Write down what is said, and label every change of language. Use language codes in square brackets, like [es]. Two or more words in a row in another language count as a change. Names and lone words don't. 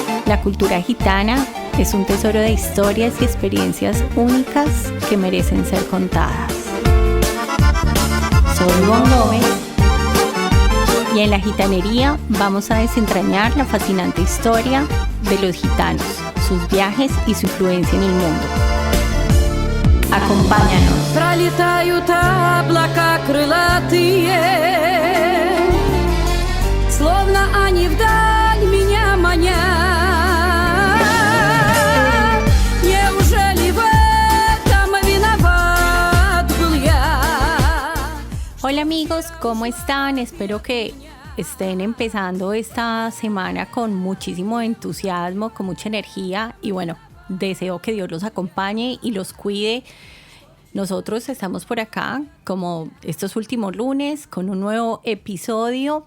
[es] La cultura gitana es un tesoro de historias y experiencias únicas que merecen ser contadas. Soy Ivonne Gómez y en la gitanería vamos a desentrañar la fascinante historia de los gitanos, sus viajes y su influencia en el mundo. Acompáñanos. [ru] Пролетают облака крылатые, словно они вдаль меня манят. Неужели в этом виноват был я? [es] Hola amigos, ¿cómo están? Espero que estén empezando esta semana con muchísimo entusiasmo, con mucha energía y bueno, deseo que Dios los acompañe y los cuide. Nosotros estamos por acá, como estos últimos lunes, con un nuevo episodio.